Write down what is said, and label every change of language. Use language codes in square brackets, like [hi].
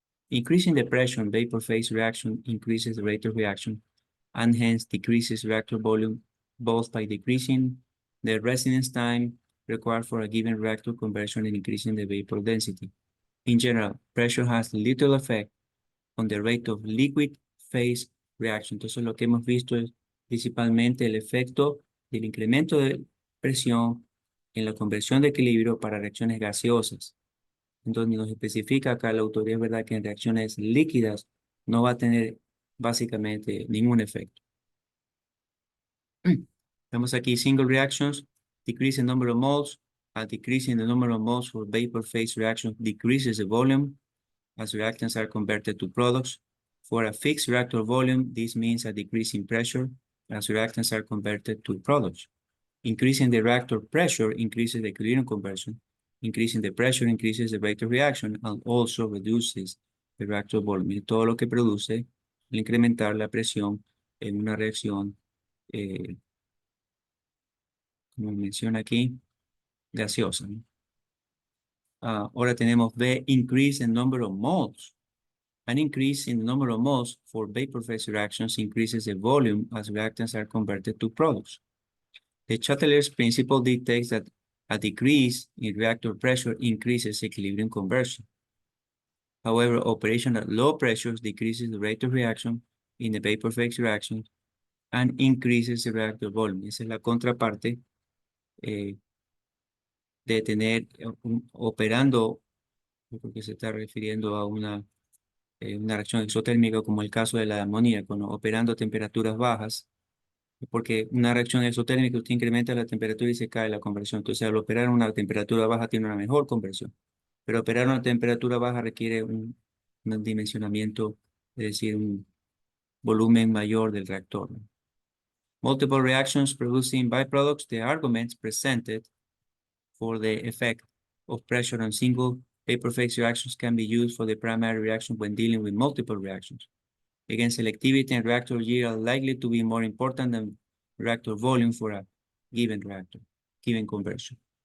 [en] Increasing the pressure in vapor phase reaction increases the rate of reaction and hence decreases reactor volume, both by decreasing the residence time required for a given reactor conversion and increasing the vapor density. In general, pressure has little effect on the rate of liquid phase reaction. [es] Entonces, lo que hemos visto es principalmente el efecto del incremento de presión en la conversión de equilibrio para reacciones gaseosas. Entonces, nos especifica acá la autoría, es verdad que en reacciones líquidas no va a tener básicamente ningún efecto. Vemos aquí [en] single reactions, decrease in number of moles. A decrease in the number of moles for vapor phase reaction decreases the volume as reactants are converted to products. For a fixed reactor volume, this means a decrease in pressure as reactants are converted to products. Increasing the reactor pressure increases the equilibrium conversion. Increasing the pressure increases the rate of reaction and also reduces the reactor volume. [es] Y todo lo que produce el incrementar la presión en una reacción, como menciona aquí, gaseosa, ¿no? Ahora tenemos [en] B, increase in number of moles. An increase in the number of moles for vapor phase reactions increases the volume as reactants are converted to products. The Chatelain's principle dictates that a decrease in reactor pressure increases equilibrium conversion. However, operation at low pressures decreases the rate of reaction in the vapor phase reaction and increases the reactor volume. [es] Esa es la contraparte de tener operando, porque se está refiriendo a una reacción exotérmica como el caso de la amoníaco, ¿no? Operando a temperaturas bajas, porque una reacción exotérmica usted incrementa la temperatura y se cae la conversión. Entonces, al operar a una temperatura baja tiene una mejor conversión. pero operar a una temperatura baja requiere un dimensionamiento, es decir, un volumen mayor del reactor. [en] Multiple reactions producing byproducts, the arguments presented for the effect of pressure on single vapor phase reactions can be used for the primary reaction when dealing with multiple reactions. Again, selectivity and reactor yield are likely to be more important than reactor volume for a given reactor, given conversion.